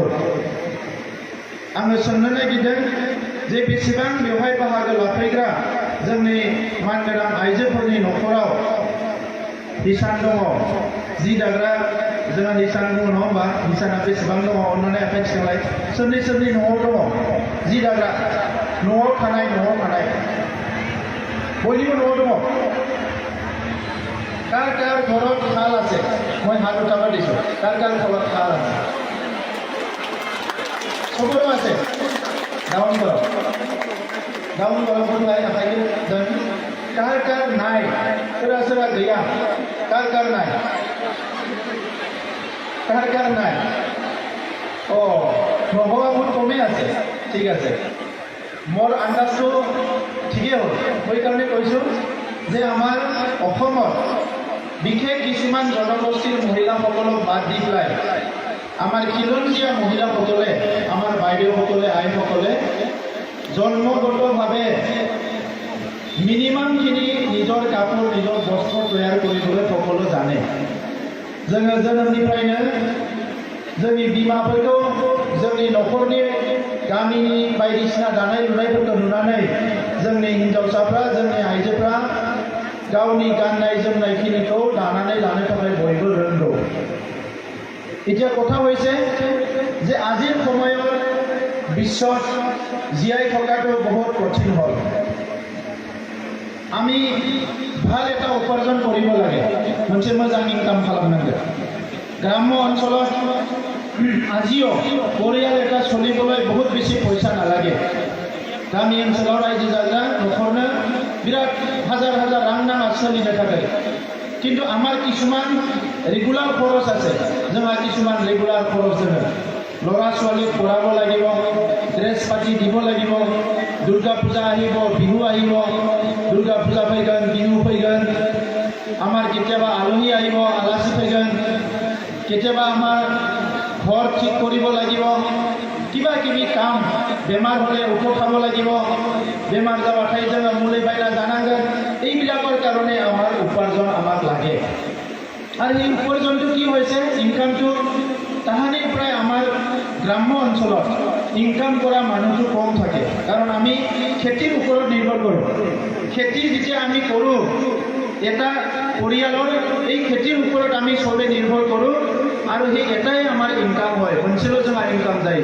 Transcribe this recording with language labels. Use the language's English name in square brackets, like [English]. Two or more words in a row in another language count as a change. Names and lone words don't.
[Bodo] आङो सोंनो नागिरदों जे बेसेबां बेवहाय बाहागो लाफैग्रा जोंनि मानगोनां आइजोफोरनि न'खराव हिसान दङ, जि दाग्रा जोंहा हिसान दङ नङा होमबा? हिसाना बेसेबां दङ अन्नानै आखाइ थिखांलाय। सोरनि सोरनि न'आव दङ जि दाग्रा? न'आव थानाय बयनिबो न'आव दङ। [Assamese] কাৰ কাৰ ঘৰত শাল আছে? মই হাত উঠাব দিছোঁ। কাৰ কাৰ ঘৰত শাল আছে? চবৰে আছে। ডাউন কৰক কোনোবাই আখাইটো दोन। কাৰ কাৰ নাই? [Bodo] सोरबा सोरबा गैया? [Assamese] কাৰ কাৰ নাই? কাৰ কাৰ নাই? নভবা বহুত কমেই আছে। ঠিক আছে, মোৰ আন্দাজটো ঠিকেই হ'ল। সেইকাৰণে কৈছোঁ যে আমাৰ অসমত বিশেষ কিছুমান জনগোষ্ঠীৰ মহিলাসকলক বাদ দি পেলাই আমাৰ খিলঞ্জীয়া মহিলাসকলে, আমাৰ বাইদেউসকলে, আইসকলে জন্মগতভাৱে মিনিমামখিনি নিজৰ কাপোৰ, নিজৰ বস্ত্ৰ তৈয়াৰ কৰিবলৈ সকলো জানে। [Bodo] जोङो जोनोमनिफ्रायनो जोंनि बिमाफोरखौ जोंनि न'खरनि गामिनि बायदिसिना दानाय लुनायफोरखौ नुनानै जोंनि हिन्जावसाफ्रा, जोंनि आइजोफ्रा गावनि गाननाय जोमनायखिनिखौ दानानै लानो थाखाय बयबो रोंगौ। [Assamese] এতিয়া কথা হৈছে যে আজিৰ সময়ত বিশ্বত জীয়াই থকাটো বহুত কঠিন হ'ল। আমি ভাল এটা উপাৰ্জন কৰিব লাগে, [Bodo] मोनसे मोजां ইনকাম खालामनांगोन। [Assamese] গ্রাম্য অঞ্চলত আজিও পৰিয়াল এটা চলিবলৈ বহুত বেছি পইচা নালাগে। [Bodo] गामि ओनसोलाव रायजो जाग्रा न'खरनो बिराद हाजार हाजार रां नाङा सोलिनो थाखाय। [Assamese] কিন্তু আমাৰ কিছুমান ৰেগুলাৰ খৰচ আছে। [Bodo] जोंहा किसुमान रेगुलार खरच दोङो। [Assamese] ল'ৰা ছোৱালীক পঢ়াব লাগিব, ড্ৰেছ পাতি দিব লাগিব, দুৰ্গা পূজা আহিব, বিহু আহিব, দুৰ্গা পূজা फैगोन, বিহু फैगोन, আমাৰ কেতিয়াবা আলহী আহিব, আলাসী फैगोन, কেতিয়াবা আমাৰ ঘৰ ঠিক কৰিব লাগিব, কিবা কিবি কাম, বেমাৰ হ'লে ঔষধ খাব লাগিব, বেমাৰ যাবাथাই [Bodo] जोङो मुलि बायना जानांगोन। [Assamese] এইবিলাকৰ কাৰণে আমাৰ উপাৰ্জন আমাক লাগে। আৰু এই উপাৰ্জনটো কি হৈছে, ইনকামটো তাহানিৰ প্ৰায় আমাৰ গ্ৰাম্য অঞ্চলত ইনকাম কৰা মানুহটো কম থাকে। কাৰণ আমি খেতিৰ ওপৰত নিৰ্ভৰ কৰোঁ। খেতি যেতিয়া আমি কৰোঁ, এটা পৰিয়ালৰ এই খেতিৰ ওপৰত আমি চবে নিৰ্ভৰ কৰোঁ আৰু সেই এটাই আমাৰ ইনকাম হয়, অঞ্চলত जोंहा ইনকাম যায়।